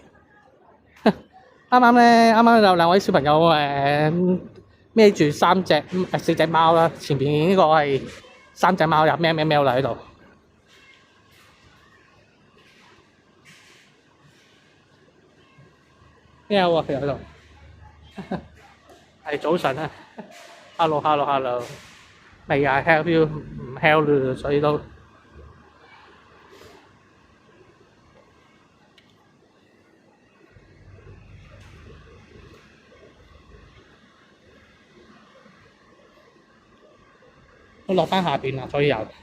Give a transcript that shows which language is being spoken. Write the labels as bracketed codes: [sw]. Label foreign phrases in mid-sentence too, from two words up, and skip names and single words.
[yue] 啱啱有兩位小朋友孭住4隻貓啦，前邊呢個係3隻貓，有喵喵喵啦喺度。喵啊！佢喺度。係早晨啊 [en] ，hello。May I help you？ [yue] 唔 help 啦，所以都落翻下邊啦，所以又